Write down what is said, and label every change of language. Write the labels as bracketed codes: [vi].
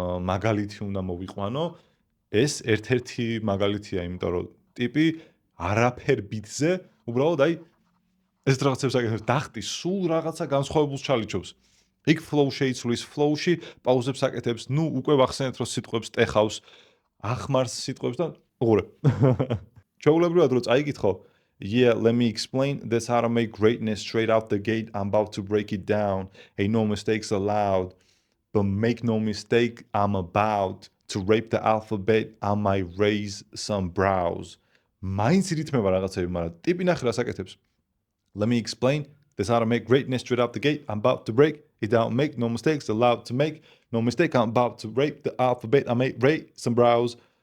[ka] მაგალითი უნდა მოვიყვანო ეს ერთ-ერთი მაგალითია იმიტომ რომ ტიპი არაფერ ბიტზე უბრალოდ აი ეს რაღაცებს აკეთებს დახტი სულ რაღაცა განსხვავებულს ჩალიჩობს იქ ფლოუ შეიცვლის ფლოუში პაუზებს აკეთებს ნუ უკვე ვახსენეთ რომ სიტყვებს ტეხავს ახმარს სიტყვებს და უყურე. Ჩვეულებრივად რო წაიკითხო, [en] yeah, let me explain. That's how to make greatness straight out the gate. I'm about to break it down. Ain't no mistakes allowed. But make no mistake, I'm about to rape the alphabet. I might raise some brows. [ka] მაინც რითმება რაღაცები, მაგრამ ტიპი ნახე რას აკეთებს. [en] Let me explain. That's how to make greatness straight out the gate. I'm about to break it down. Make no mistakes allowed to make no mistake. I'm about to rape the alphabet. I might raise some brows.